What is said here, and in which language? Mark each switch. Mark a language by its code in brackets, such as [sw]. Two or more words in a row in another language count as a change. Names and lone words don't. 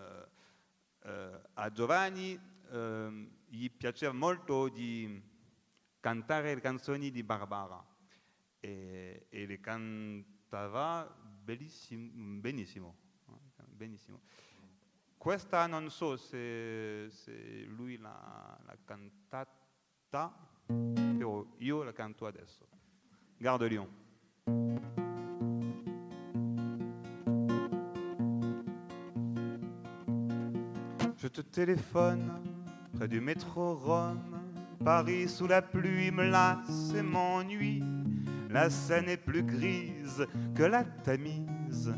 [it] A Giovanni gli piaceva molto di cantare le canzoni di Barbara e le cantava benissimo. Questa non so se lui l'ha cantata, però io la canto adesso. [fr] Gare de Lyon. Je te téléphone près du métro Rome. Paris sous la pluie me lasse et m'ennuie. La Seine est plus grise que la Tamise.